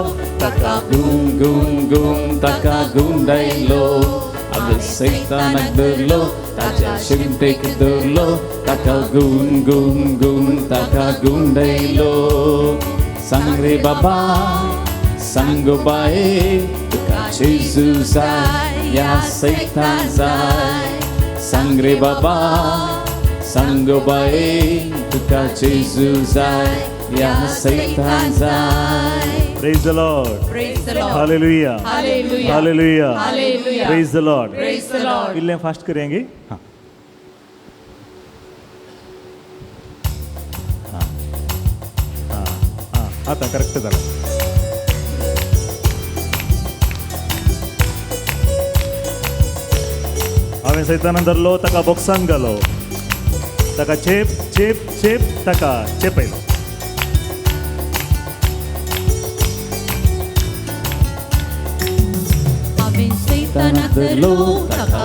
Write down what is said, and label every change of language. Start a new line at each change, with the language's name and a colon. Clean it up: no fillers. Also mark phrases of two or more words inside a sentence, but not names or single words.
Konkani: ताका गुम गुम गुम ताका गुंडायलो हांवें सैतानाक धरलो ताच्या शिमटेक धरलो ताका गुम गुम गुम ताका गुंडायलो सांग रे बाबा सांगोबाये तुका जेजू जाय या सैतान जाय सांग रे बाबा सांगोबाये तुका जेजू जाय या सैतान जाय
English: Praise the Lord Praise the Lord. हालेलुया Hallelujah. हालेलुया Hallelujah. Praise the Lord Praise the Lord.
Konkani: इल्लें फास्ट करेंगे हाँ आता करेक्ट झालं हांवें सैतानाक धरलो ताका बॉक्सान घालो ताका चेप चेप चेप ताका चेपयलो हांवें सैतानाक धरलो ताका